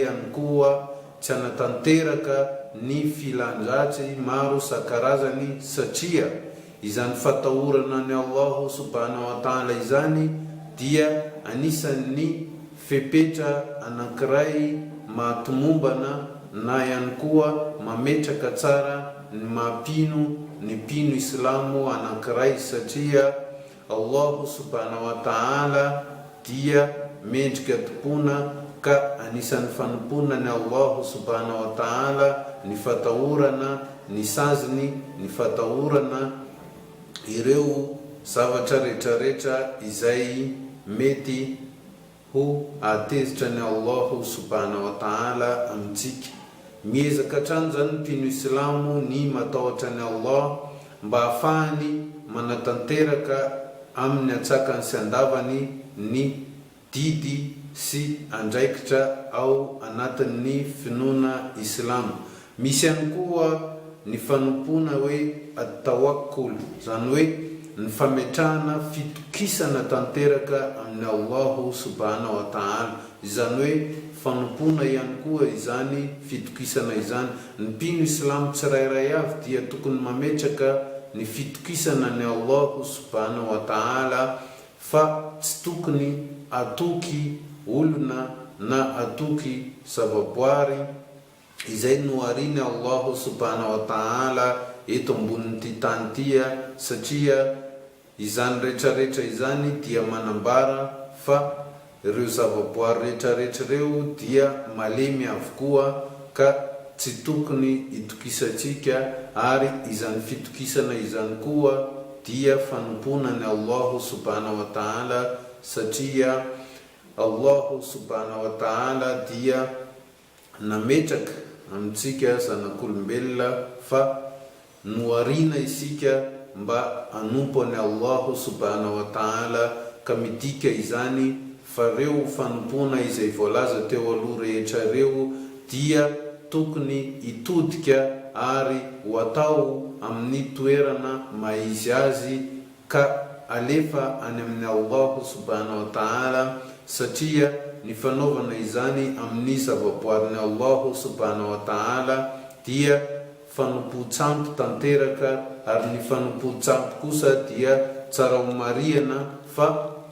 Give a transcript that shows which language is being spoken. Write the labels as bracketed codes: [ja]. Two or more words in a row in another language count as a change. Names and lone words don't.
[mg] ihany koa tsy anatanteraka ny filandratsy maro sakarazany, satria izany fatahorana ny [ar] الله سبحانه وتعالى [mg] izany dia anisan'ny fepetra anankiray mahatomombana na ihany koa mametraka tsara ny mampino ny pino Islamo anankiray, satria [ar] الله سبحانه وتعالى [mg] dia mendrika tompona, ka anisan'ny fanompona ny [ar] الله سبحانه وتعالى [mg] ny fatahorana ny saziny, ny fatahorana ireo zavatra rehetrarehetra izay mety ho atezitra ny [ar] الله سبحانه وتعالى [mg] amintsika. Miezaka hatrany zany pino Islamo ny matahotra ny Allah mba ahafahany manatanteraka amin'ny atsakany sy andavany ny didy sy andraikitra ao anatin'ny finoana Islam. Misy ihany koa ny fanompona hoe at-tawakkul, zany hoe ny fametrahana fitokisana tanteraka amin'ny [ar] الله سبحانه وتعالى. [mg] Izany hoe fanompona ihany koa izany fitokisana izany. Ny pino Islam tsirairay avy dia tokony mametraka ny fitokisana ny [ar] الله سبحانه وتعالى, [mg] fa tsy tokony atoky olona na atoky zavaboary izay nohariny [ar] الله سبحانه وتعالى [mg] eto ambonin'ity tany tia, satria izany rehetrarehetra izany dia manambara fa ireo zavaboary rehetrarehetra reo dia malemy avokoa, ka tsy tokony itokisantsika, ary izany fitokisana izany koa dia fanompona ny [ar] الله سبحانه وتعالى, [mg] satria [ar] الله سبحانه وتعالى [mg] dia nametraka amintsika zanak'olombelona fa noharina isika mba hanompo ny [ar] الله سبحانه و [mg] ta'ala, ka midika izany fa reo fanompona izay voalaza teo aloha rehetra reo dia tokony itodika ary ho atao amin'ny toerana maizy azy, ka alefa any amin'ny [ar] الله سبحانه وتعالى, [mg] satria ny fanaovana izany amin'ny zavaboarin'ny [ar] الله سبحانه وتعالى [mg] dia fanompo-tsampy tanteraka, ary ny fanompo-tsampy kosa dia tsara homariana fa